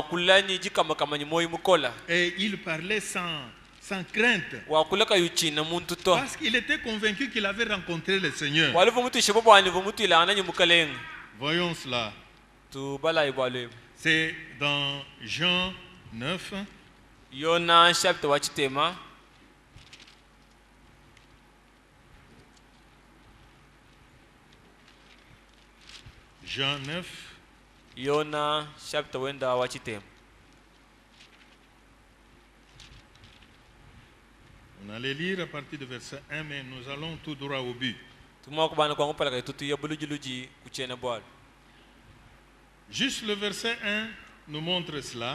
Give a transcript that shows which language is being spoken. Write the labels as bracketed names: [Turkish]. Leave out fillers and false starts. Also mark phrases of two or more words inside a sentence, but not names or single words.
[French] Et il parlait sans crainte, parce qu'il était convaincu qu'il avait rencontré le Seigneur. Voyons cela. C'est dans Jean 9. [Luba-Lulua] Yona chapter wachitema. [French] Jean 9. [Luba-Lulua] Yona chapter wenda wachitema. [French] On allait lire à partir du verset 1, mais nous allons tout droit au but. Juste le verset 1 nous montre cela.